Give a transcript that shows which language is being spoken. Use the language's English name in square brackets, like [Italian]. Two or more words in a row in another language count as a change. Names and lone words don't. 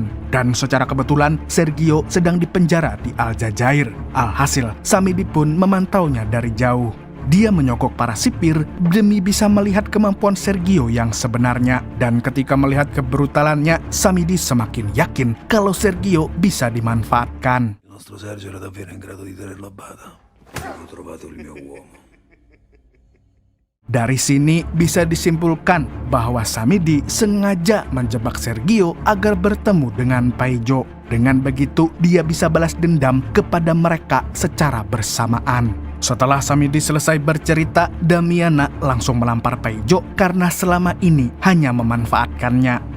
[Indonesian] Dan secara kebetulan, Sergio sedang dipenjara di Aljazair. Alhasil, Samidi pun memantaunya dari jauh. Dia menyogok para sipir demi bisa melihat kemampuan Sergio yang sebenarnya. Dan ketika melihat kebrutalannya, Samidi semakin yakin kalau Sergio bisa dimanfaatkan. [Italian] Il nostro Sergio era davvero in grado di tenerlo a bada. Ho trovato il mio uomo. [Indonesian] Dari sini bisa disimpulkan bahwa Samidi sengaja menjebak Sergio agar bertemu dengan Paijo. Dengan begitu, dia bisa balas dendam kepada mereka secara bersamaan. Setelah Samidi selesai bercerita, Damiana langsung melampar Paijo karena selama ini hanya memanfaatkannya.